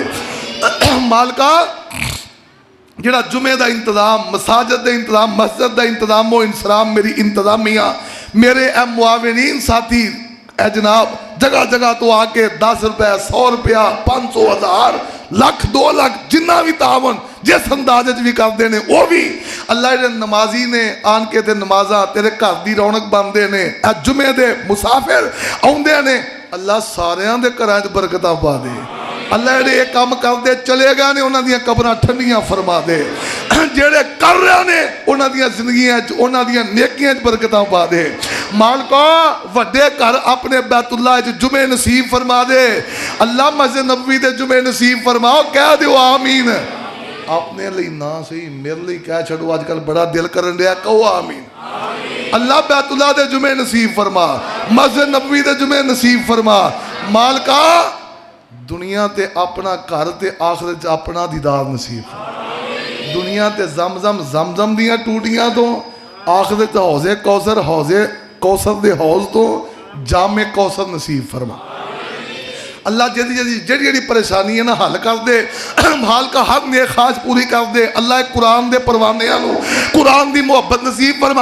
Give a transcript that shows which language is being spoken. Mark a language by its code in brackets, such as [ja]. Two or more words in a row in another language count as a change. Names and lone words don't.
[pa] مالکا جڑا جمعے دا انتظام, مساجد دا انتظام, مسجد دا انتظام و انسرام میری انتظامیہ, میرے اے معاونین ساتھی, اے جناب جگہ جگہ تو آ کے 10 روپے 100 روپیہ 500 1000 لاکھ 2 لاکھ جنہ بھی تعاون جس اندازے بھی کر دینے وہ بھی اللہ دے نمازی نے آن کے تے نمازاں تیرے گھر دی رونق بندے نے. اے جمعے دے مسافر آوندے نے, اللہ ساریاں دے گھراں وچ برکتاں پا دے. اللہ جڑے یہ کام کر دے چلے گئے نے انہاں دیاں قبراں ٹھنڈیاں فرما دے. جڑے کر رہے نے انہاں دیاں زندگیاں انہاں دیاں نیکیاں برکتاں پا دے. مالکا وڈے گھر اپنے بیت اللہ جمعے نصیب فرما دے. اللہ مسجد نبوی دے جمعے نصیب فرماؤ. کہہ دیو آمین. اپنے لئی نہ صحیح میرے لئی کہہ چھڑو, آج کل بڑا دل کرن رہا, کہو آمین. اللہ بیت اللہ دے جمعے نصیب فرما, مسجد نبوی دے جمعے نصیب فرما. مالکا دنیا تے اپنا گھر تے آخرت اپنا دیدار نصیب فرما. دنیا تے زمزم دیاں ٹوٹیاں تو, آخرت حوض کوثر دے حوض تو جام کوثر نصیب فرما. اللہ جڑی پریشانی ہے نا حل کر دے, حال کا ہر نیک خواہش پوری کر دے. اللہ قرآن دے پروانے آنو قرآن دی محبت نصیب فرما.